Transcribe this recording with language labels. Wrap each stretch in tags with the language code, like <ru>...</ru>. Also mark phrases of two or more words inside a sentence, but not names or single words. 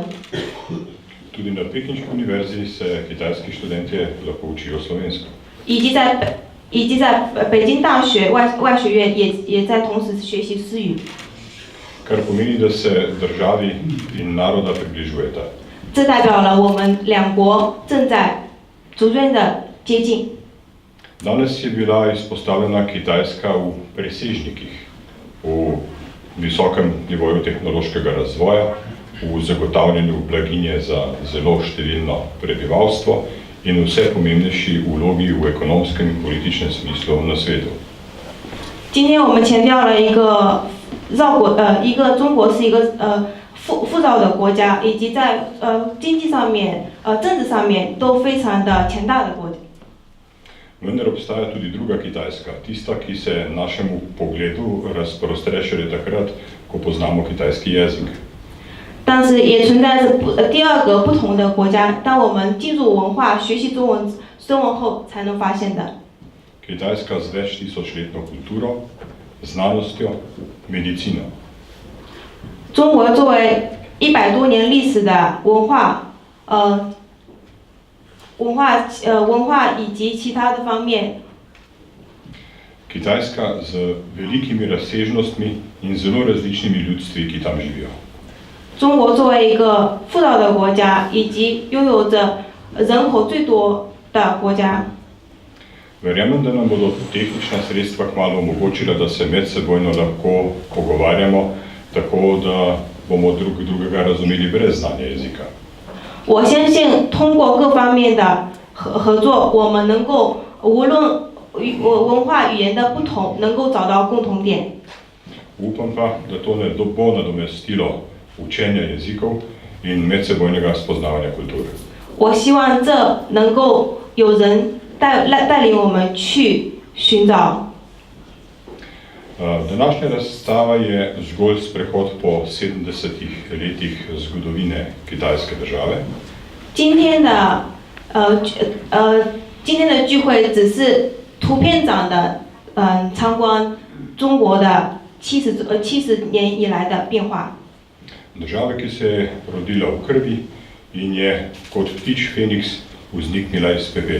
<sl>Tudi na Pekinški univerzi se kitajski študentje lahko učijo slovensko.</sl> <zh>以及在北京大学外学院也在同时学习诗语。</zh> <sl>Kar pomeni, da se državi in naroda približujeta.</sl> <zh>这代表了我们两国正在逐渐的接近。</zh> <sl>Danes je bila izpostavljena Kitajska v presežnikih, v visokem nivoju tehnološkega razvoja, v zagotavljanju blaginje za zelo številno prebivalstvo in vse pomembnejši vlogi v ekonomskem in političnem smislu na svetu.</sl> <zh>今天我们强调了一个中国是一个富饶的国家，以及在经济上面、政治上面都非常的强大的国家。</zh> <sl>Vendar obstaja tudi druga Kitajska, tista, ki se našemu pogledu razprostre šele takrat, ko poznamo kitajski jezik.</sl> <zh>但是也存在着第二个不同的国家，当我们进入文化、学习中文后才能发现的。</zh> <sl>Kitajska z več tisočletno kulturo, znanostjo, medicino.</sl> <zh>中国作为100多年历史的文化以及其他的方面。</zh> <sl>Kitajska z velikimi razsežnostmi in zelo različnimi ljudstvi, ki tam živijo.</sl> <zh>中国作为一个富饶的国家，以及拥有着人口最多的国家。</zh> <sl>Verjamem, da nam bodo tehnična sredstva kmalu omogočila, da se medsebojno lahko pogovarjamo, tako da bomo drug drugega razumeli brez znanja jezika.</sl> <zh>我相信通过各方面的合作，我们能够无论文化语言的不同，能够找到共同点。</zh> <sl>Upam pa, da to ne bo nadomestilo učenja jezikov in medsebojnega spoznavanja kultur.</sl> <zh>我希望这能够有人带领我们去寻找。</zh> <sl>Današnja razstava je zgolj sprehod po 70 letih zgodovine kitajske države.</sl> <zh>今天的聚会只是图片长的参观中国的70年以来的变化。</zh> <sl>Države, ki se je rodila v krvi in je kot ptič Feniks vzniknila iz pepela.</sl>